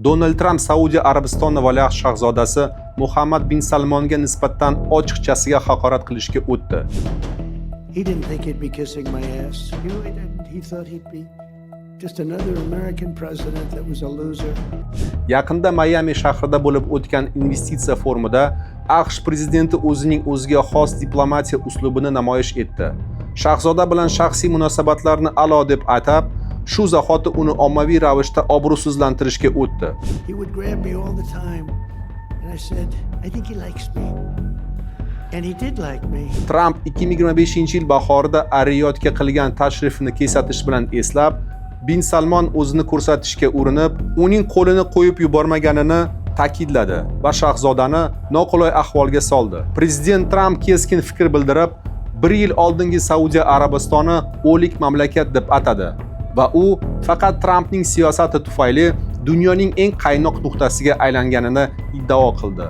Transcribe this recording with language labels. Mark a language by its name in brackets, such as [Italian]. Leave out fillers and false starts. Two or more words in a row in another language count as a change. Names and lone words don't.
[Uzbek] Donald Tramp Saudiya Arabistoni valiahd shahzodasi Muhammad bin Salmonga nisbatan ochiqchasiga haqorat qilishga o'tdi. [English] He didn't think he'd be kissing my ass. He really didn't. He thought he'd be just another American president that was a loser. [Uzbek] Yaqinda Miami shahrida bo'lib o'tgan investitsiya forumida AQSh prezidenti o'zining o'ziga xos diplomatiya uslubini namoyish etdi. Shahzoda bilan shaxsiy munosabatlarni a'lo deb atab, shu zahoti uni ommaviy ravishda obro'sizlantirishga o'tdi. [English] He would grab me all the time. And I said, I think he likes me. And he did like me. [Uzbek] Tramp 2025-yil bahorida Ar-Riyodga qilgan tashrifini kesatish bilan eslab, Bin Salmon o'zini ko'rsatishga urinib, uning qo'lini qo'yib yubormaganini ta'kidladi va shahzodani noqulay ahvolga soldi. Prezident Tramp keskin fikr bildirib, 1 yil oldingi Saudiya Arabistoni o'lik mamlakat deb atadi va u faqat Trampning siyosati tufayli dunyoning eng qaynoq nuqtasiga aylanganini iddao qildi.